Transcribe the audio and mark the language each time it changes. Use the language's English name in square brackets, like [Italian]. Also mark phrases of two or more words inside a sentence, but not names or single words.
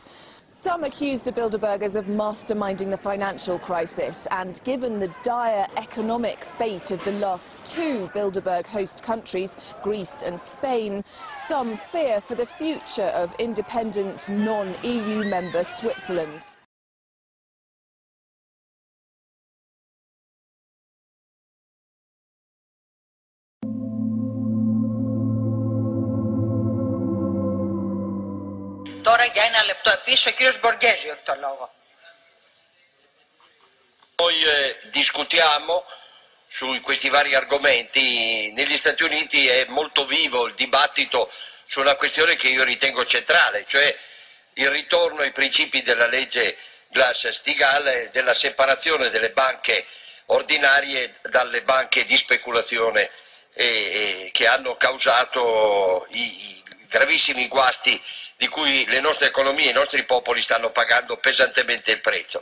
[English] Some accuse the Bilderbergers of masterminding the financial crisis, and given the dire economic fate of the last two Bilderberg host countries, Greece and Spain, some fear for the future of independent non-EU member Switzerland. [Greek] Τώρα για ένα λεπτό επίσης ο κύριος Μποργέζιο έχει το λόγο. [Italian] Noi discutiamo su questi vari argomenti. Negli Stati Uniti è molto vivo il dibattito su una questione che io ritengo centrale, cioè il ritorno ai principi della legge Glass-Steagall, della separazione delle banche ordinarie dalle banche di speculazione che hanno causato i gravissimi guasti di cui le nostre economie e i nostri popoli stanno pagando pesantemente il prezzo.